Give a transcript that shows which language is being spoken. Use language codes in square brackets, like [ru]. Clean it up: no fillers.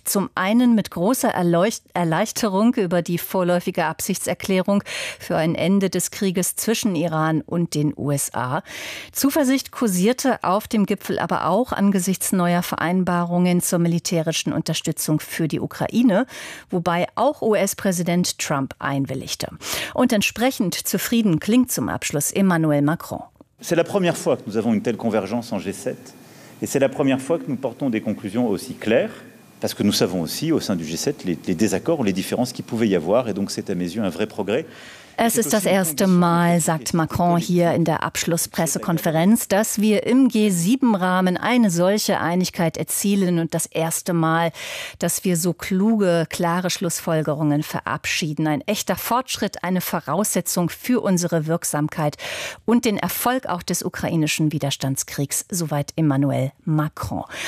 [de] Zum einen mit großer Erleichterung über die vorläufige Absichtserklärung für ein Ende des Krieges zwischen Iran und den USA. Zuversicht kursierte auf dem Gipfel aber auch angesichts neuer Vereinbarungen zur militärischen Unterstützung für die Ukraine, wobei auch US-Präsident Trump einwilligte. Und entsprechend zufrieden klingt zum Abschluss Emmanuel Macron. [fr] C'est la première fois que nous avons une telle convergence en G7 et c'est la première fois que nous portons des conclusions aussi claires. Parce que nous savons aussi au sein du G7 les désaccords ou les différences qui pouvaient y avoir et donc c'est à mes yeux un vrai progrès. [de] Es ist das erste Mal, sagt Macron hier in der Abschlusspressekonferenz, dass wir im G7-Rahmen eine solche Einigkeit erzielen und das erste Mal, dass wir so kluge, klare Schlussfolgerungen verabschieden. Ein echter Fortschritt, eine Voraussetzung für unsere Wirksamkeit und den Erfolg auch des ukrainischen Widerstandskriegs, soweit Emmanuel Macron.